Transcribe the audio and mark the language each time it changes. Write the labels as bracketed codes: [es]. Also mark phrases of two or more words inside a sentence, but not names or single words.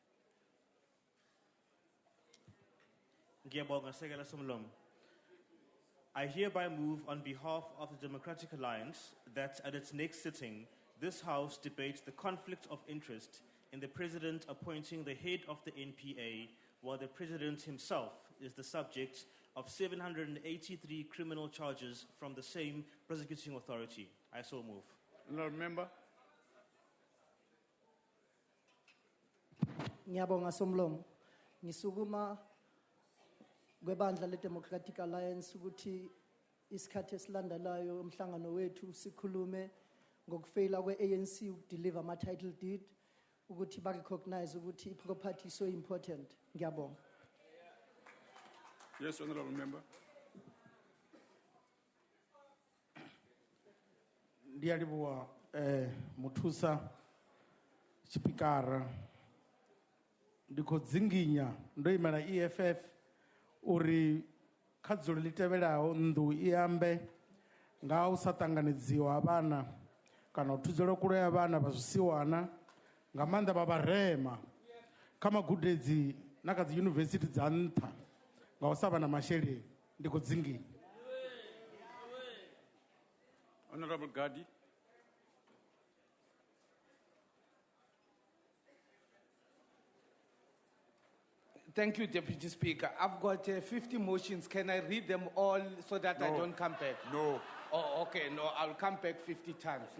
[en] I hereby move on behalf of the Democratic Alliance that at its next sitting, this House debates the conflict of interest in the President appointing the head of the NPA, while the President himself is the subject of 783 criminal charges from the same prosecuting authority. I so move. Honourable Member. [zu] Ngiyabonga Somlomo. Ngisukuma kwebandla le-Democratic Alliance ukuthi isikhathi esilandelayo umhlangano wethu sikhulume ngokufeyila kwe-ANC ukudeliver ama- [en] title deed [zu] ukuthi ba-recognize ukuthi i-property [en] is so important. [zu] Ngiyabonga. [en] Yes, Honourable Member. [ve] Ndiyalibuwa muthusa Speaker ndikho dzinginya ndo imela EFF uri kha dzulo ḽi tevhelaho nnḓu i ambe nga u sa ṱanganedziwa vhana kana u thudzela kule ya vhana vha zwisiwana nga maanḓa vha vharema kha magudedzi na kha dzi yunivesithi dza nṱha nga u sa vha na masheleni ndi khou dzinginya. [en] Honorable Gadi. Thank you, Deputy Speaker. I've got 50 motions. Can I read them all so that I No. don't come back? No. Oh, okay. No, I'll come back 50 times. No